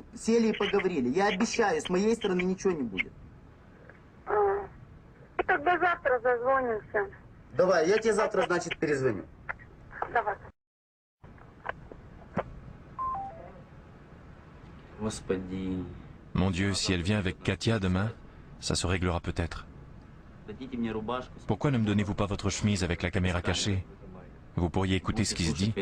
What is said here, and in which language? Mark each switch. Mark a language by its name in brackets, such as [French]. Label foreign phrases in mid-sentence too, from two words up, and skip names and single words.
[Russian] Сели и поговорили. Я обещаю, с моей стороны ничего не будет. Тогда завтра зазвонимся. Давай, я тебе завтра, значит, перезвоню. Давай. Господи. [French] Mon Dieu, si elle vient avec Katia demain, ça se réglera peut-être. Pourquoi ne me donnez-vous pas votre chemise avec la caméra cachée? Vous pourriez écouter ce qui se dit.